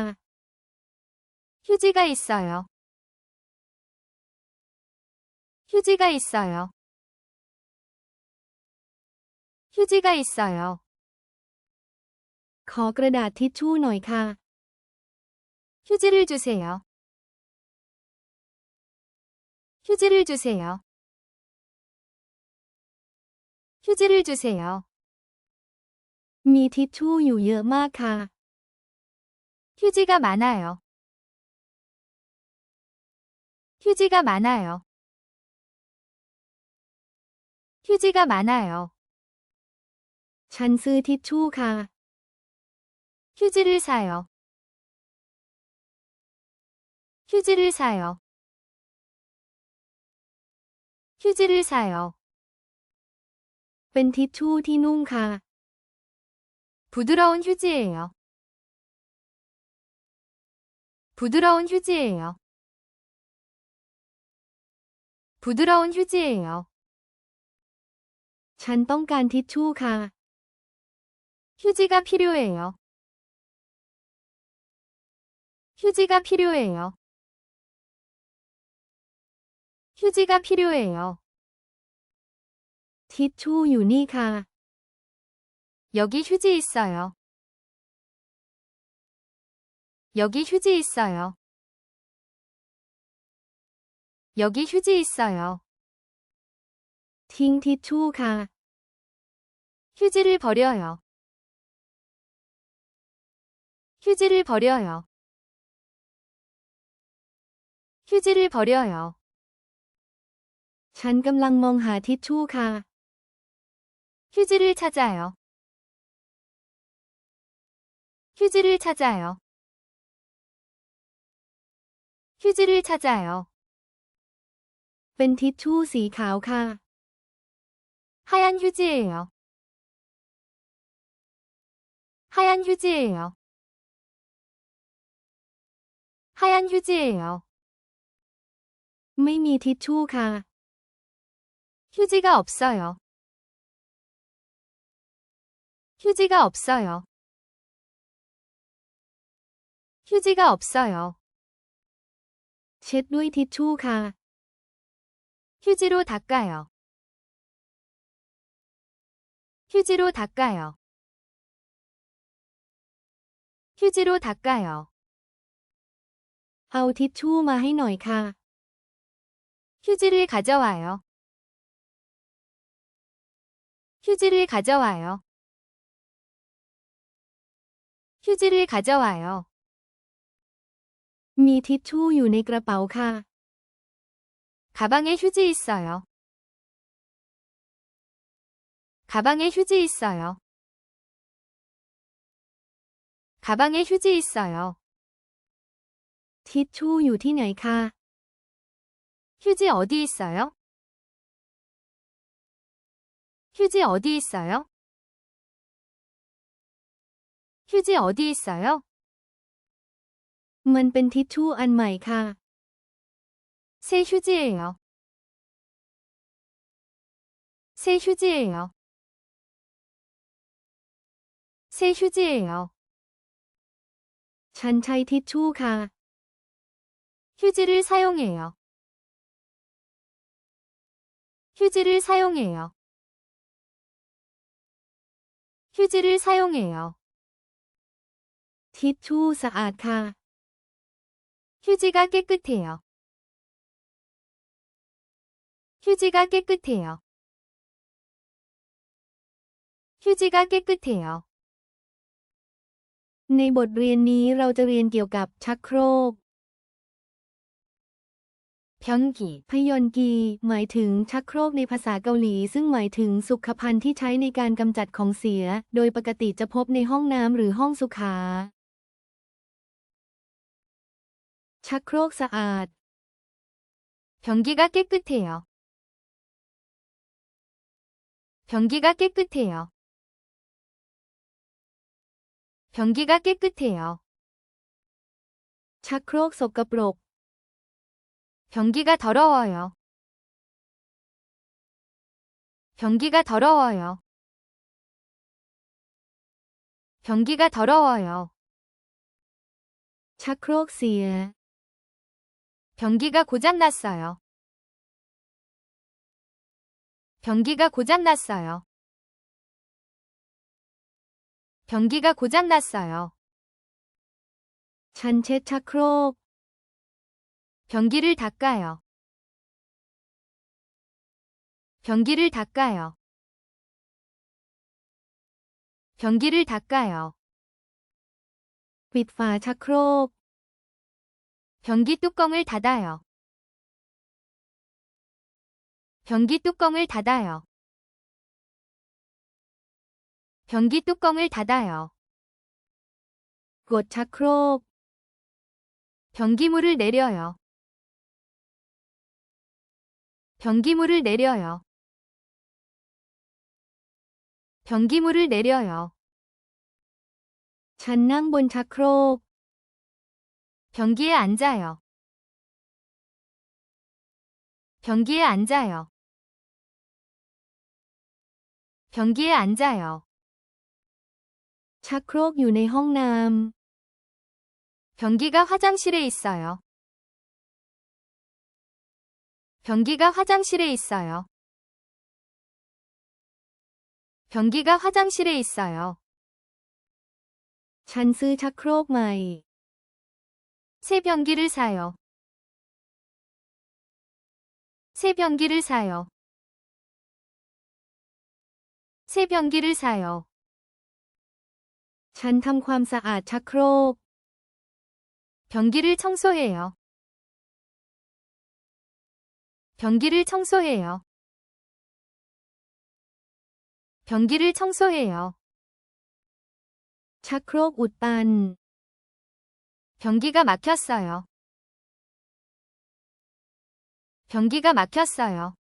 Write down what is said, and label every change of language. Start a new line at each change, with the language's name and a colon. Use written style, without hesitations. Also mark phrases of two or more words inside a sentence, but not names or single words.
Korean: 휴지가 있어요. 휴지가 있어요. 휴지가 있어요.
Thai: ขอกระดาษทิชชู่หน่อยค่ะ
Korean: 휴지를 주세요. 휴지를 주세요. 휴지를 주세요.
Thai: มีทิชชู่อยู่เยอะมากค่ะ
Korean: 휴지가 많아요. 휴지가 많아요. 휴지가 많아요.
Thai: ฉันซื้อทิชชู่ค่ะ
Korean: 휴지를 사요. 휴지를 사요. 휴지를 사요.
Thai: เป็นทิชชู่ที่นุ่มค่ะ
Korean: 부드러운 휴지예요. 부드러운 휴지예요. 부드러운 휴지예요.
Thai: ฉันต้องการทิชชู่ค่ะ
Korean: 휴지가 필요해요. 휴지가 필요해요. 휴지가 필요해요.
Thai: ทิชชู่อยู่นี่ค่ะ
Korean: 여기 휴지 있어요. 여기 휴지 있어요. 여기 휴지 있어요.
Thai: ทิ้งทิชชู่ค่ะ
Korean: 휴지를 버려요. 휴지를 버려요. 휴지를 버려요.
Thai: ฉันกำลังมองหาทิชชู่ค่ะ
Korean: 휴지를 찾아요. 휴지를 찾아요. 휴지를 찾아요.
Thai: เป็นทิชชู่สีขาวค่ะ
Korean: 하얀 휴지예요. 하얀 휴지예요. 하얀 휴지예요.
Thai: ไม่มีทิชชู่ค่ะ
Korean: 휴지가 없어요. 휴지가 없어요. 휴지가 없어요.
Thai: เช็ดด้วยทิชชู่ค่ะ
Korean: 휴지로 닦아요. 휴지로 닦아요. 휴지로 닦아요.
Thai: เอาทิชชู่มาให้หน่อยค่ะ
Korean: 휴지를 가져와요. 휴지를 가져와요. 휴지를 가져와요.
Thai: มีทิชชู่อยู่ในกระเป๋าค่ะ
Korean: 가방에 휴지 있어요. 가방에 휴지 있어요. 가방에 휴지 있어요.
Thai: ทิชชู่อยู่ที่ไหนคะ
Korean: 휴지 어디 있어요? 휴지 어디 있어요? 휴지 어디 있어요?
Thai: มันเป็นทิชชู่อันใหม่ค่ะ
Korean: 새 휴지예요. 새 휴지예요. 새 휴지예요.
Thai: ฉันใช้ทิชชู่ค่ะ
Korean: 휴지를 사용해요. 휴지를 사용해요. 휴지를 사용해요.
Thai: ทิชชู่สะอาดค่ะ
Korean: 휴지가 깨끗해요. 휴지가 깨끗해요. 휴지가 깨끗해요.
Thai: ในบทเรียนนี้เราจะเรียนเกี่ยวกับชักโครก 변기, พยอนกี หมายถึงชักโครกในภาษาเกาหลีซึ่งหมายถึงสุขภัณฑ์ที่ใช้ในการกำจัดของเสีย โดยปกติจะพบในห้องน้ำหรือห้องสุขา ชักโครกสะอาด
Korean: 변기가 깨끗해요. 변기가 깨끗해요. 변기가 깨끗해요.
Thai: ชักโครกสกปรก
Korean: 변기가 더러워요. 변기가 더러워요. 변기가 더러워요.
Thai: ชักโครกเสีย
Korean: 변기가 고장났어요. 변기가 고장났어요. 변기가 고장났어요.
Thai: ฉันเช็ดชักโครก
Korean: 변기를 닦아요. 변기를 닦아요. 변기를 닦아요.
Thai: ปิดฝาชักโครก
Korean: 변기 뚜껑을 닫아요. 변기 뚜껑을 닫아요. 변기 뚜껑을 닫아요.
Thai: กดชักโครก
Korean: 변기물을 내려요. 변기물을 내려요. 변기물을 내려요.
Thai: ฉันนั่งบนชักโครก
Korean: 변기에 앉아요. 변기에 앉아요. 변기에 앉아요.
Thai: ชักโครกอยู่ในห้องน้ำ
Korean: 변기가 화장실에 있어요. 변기가 화장실에 있어요. 변기가 화장실에 있어요.
Thai: ฉันซื้อชักโครกใหม่
Korean: 새 변기를 사요. 새 변기를 사요. 새 변기를 사요.
Thai: ฉันทำความสะอาดชักโครก
Korean: 변기를 청소해요. 변기를 청소해요. 변기를 청소해요.
Thai: ชักโครกอุดตัน
Korean: 변기가 막혔어요. 변기가 막혔어요.